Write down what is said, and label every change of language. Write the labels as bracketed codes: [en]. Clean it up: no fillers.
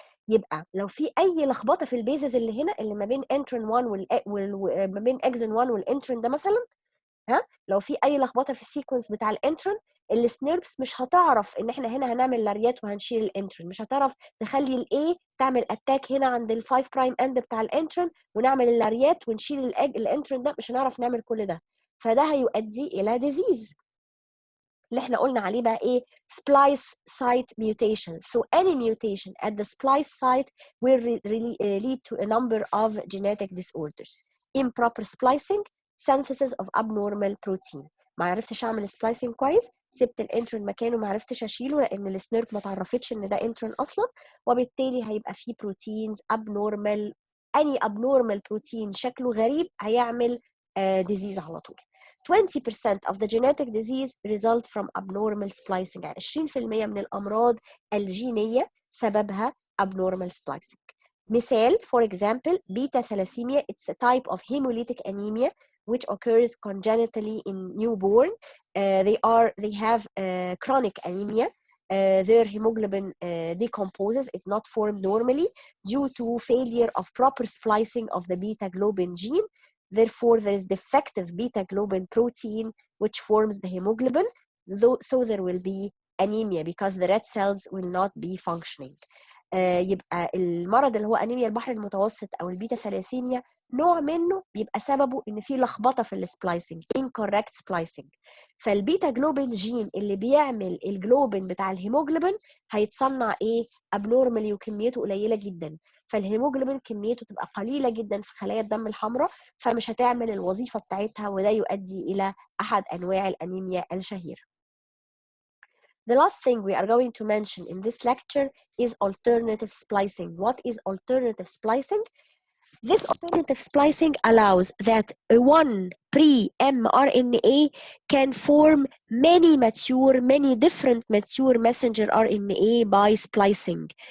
[ar] يبقى لو في اي لخبطه في البيزز اللي هنا اللي ما بين انترون 1 ما بين اكزون 1 والانترون ده مثلا، لو في اي لخبطه في السيكونس بتاع الانترون، السنيربس مش هتعرف ان احنا هنا هنعمل لاريات وهنشيل الانترون، مش هتعرف تخلي الاي تعمل اتاك هنا عند ال5' اند بتاع الانترون ونعمل اللاريات ونشيل الانترون ده، مش هنعرف نعمل كل ده، فده هيؤدي الى ديزيز اللي احنا قلنا عليه بقى ايه [en] splice site mutation. So any mutation at the splice site will lead to a number of genetic disorders. Improper splicing, synthesis of abnormal protein. [ar] ما عرفتش اعمل splicing كويس، سبت الانترون مكانه ما عرفتش اشيله لان السنيرب ما تعرفتش ان ده انترون اصلا، وبالتالي هيبقى فيه بروتينز abnormal. [en] any abnormal protein [ar] شكله غريب هيعمل disease على طول. [en] 20% of the genetic disease result from abnormal splicing. [ar] يعني 20% من الأمراض الجينية سببها abnormal splicing. [en] مثال for example beta thalassemia, it's a type of hemolytic anemia which occurs congenitally in newborn. They have chronic anemia. Their hemoglobin decomposes, it's not formed normally due to failure of proper splicing of the beta globin gene. Therefore, there is defective beta globin protein which forms the hemoglobin, so there will be anemia because the red cells will not be functioning. [ar] يبقى المرض اللي هو انيميا البحر المتوسط او البيتا ثلاسيميا نوع منه بيبقى سببه ان في لخبطه في السبلايسنج [en] incorrect splicing. [ar] فالبيتا جلوبين جين اللي بيعمل الجلوبين بتاع الهيموجلوبين هيتصنع ايه abnormally وكميته قليله جدا، فالهيموجلوبين كميته تبقى قليله جدا في خلايا الدم الحمراء فمش هتعمل الوظيفه بتاعتها، وده يؤدي الى احد انواع الانيميا الشهيره. [en] The last thing we are going to mention in this lecture is alternative splicing. What is alternative splicing? This alternative splicing allows that one pre-mRNA can form many different mature messenger RNA by splicing.